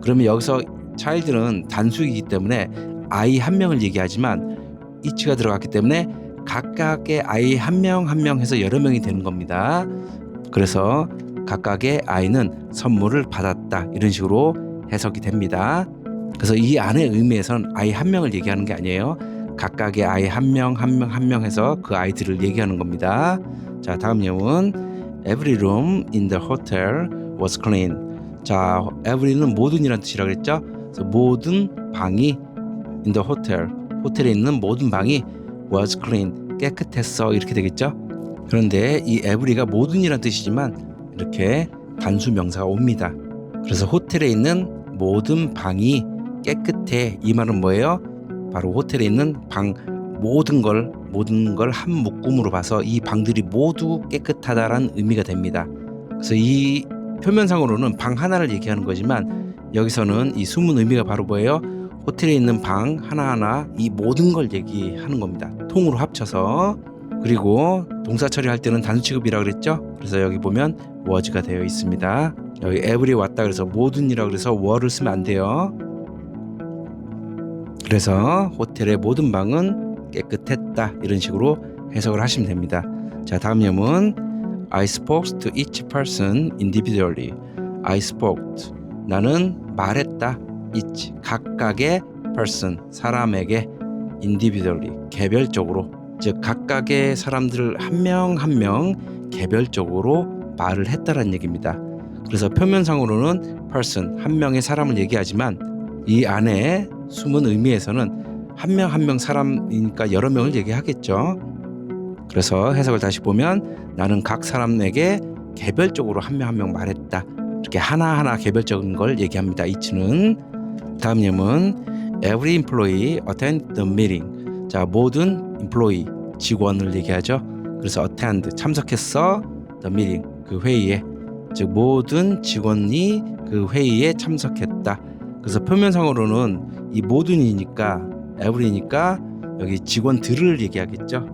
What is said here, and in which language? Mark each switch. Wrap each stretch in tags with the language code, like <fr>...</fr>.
<ko>그러면 여기서 child는 단수이기 때문에 아이 한 명을 얘기하지만 each가 들어갔기 때문에 각각의 아이 한 명 한 명 해서 여러 명이 되는 겁니다. 그래서 각각의 아이는 선물을 받았다 이런 식으로 해석이 됩니다. 그래서 이 안의 의미에서는 아이 한 명을 얘기하는 게 아니에요. 각각의 아이 한 명 한 명 한 명 해서 그 아이들을 얘기하는 겁니다. 자, 다음 예문.</ko> <en>Every room in the hotel was clean.</en> <ko>자, every는 모든이라는 뜻이라고 그랬죠. 그래서 모든 방이</ko> <en>in the hotel,</en> <ko>호텔에 있는 모든 방이</ko> <en>was clean,</en> <ko>깨끗했어 이렇게 되겠죠. 그런데 이 every가 모든이라는 뜻이지만 이렇게 단수 명사가 옵니다. 그래서 호텔에 있는 모든 방이 깨끗해. 이 말은 뭐예요? 바로 호텔에 있는 방 모든 걸 한 묶음으로 봐서 이 방들이 모두 깨끗하다라는 의미가 됩니다. 그래서 이 표면상으로는 방 하나를 얘기하는 거지만 여기서는 이 숨은 의미가 바로 뭐예요? 호텔에 있는 방 하나하나 이 모든 걸 얘기하는 겁니다. 통으로 합쳐서. 그리고 동사 처리할 때는 단수 취급이라고 그랬죠? 그래서 여기 보면 was가 되어 있습니다. 여기 every 왔다 그래서 모든이라고 그래서 were를 쓰면 안 돼요. 그래서 호텔의 모든 방은 깨끗했다 이런 식으로 해석을 하시면 됩니다. 자, 다음 예문.</ko> <en>I spoke to each person individually. I spoke.</en> <ko>나는 말했다.</ko> <en>each.</en> <ko>각각의 person. 사람에게 individually. 개별적으로. 즉 각각의 사람들을 한 명 한 명 개별적으로 말을 했다라는 얘기입니다. 그래서 표면상으로는 person. 한 명의 사람을 얘기하지만 이 안에 숨은 의미에서는 한 명 한 명 사람이니까 여러 명을 얘기하겠죠. 그래서 해석을 다시 보면 나는 각 사람에게 개별적으로 한 명 한 명 말했다. 이렇게 하나하나 개별적인 걸 얘기합니다. 이치는. 다음 예문.</ko> <en>Every employee attended the meeting.</en> <ko>자, 모든 employee, 직원을 얘기하죠. 그래서 attend, 참석했어.</ko> <en>the meeting,</en> <ko>그 회의에. 즉 모든 직원이 그 회의에 참석했다. 그래서 표면상으로는 이 모든이니까 every니까 여기 직원들을 얘기하겠죠.</ko>